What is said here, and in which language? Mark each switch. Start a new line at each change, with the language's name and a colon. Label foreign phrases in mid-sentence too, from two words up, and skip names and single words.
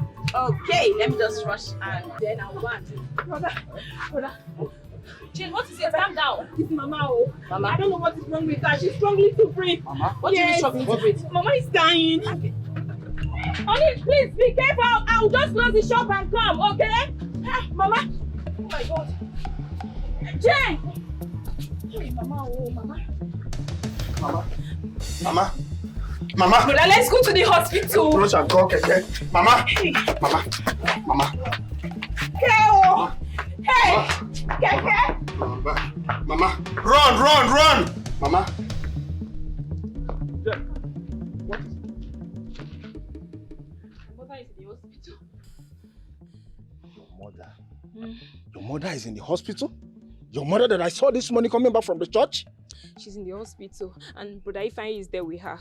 English: Okay, let me just rush and then I'll go and do. Brother. Jane, what is it? Calm down. It's Mama. Oh. Mama. I don't know what is wrong with her. She's struggling to breathe. Mama? What do you mean struggling to breathe? Mama is dying. Okay. Honey, please be careful. I'll just close the shop and come, okay? Mama. Oh my God. Jane. Hey, Mama. Oh, Mama. Mama. Well, let's go to the hospital. Rush and go, okay? Mama. Keo. Hey. Keke. Mama. Run. Mama. What are is in the hospital. Your mother? Your mother is in the hospital? Your mother that I saw this morning coming back from the church? She's in the hospital and Brother Ifeanyi is there with her.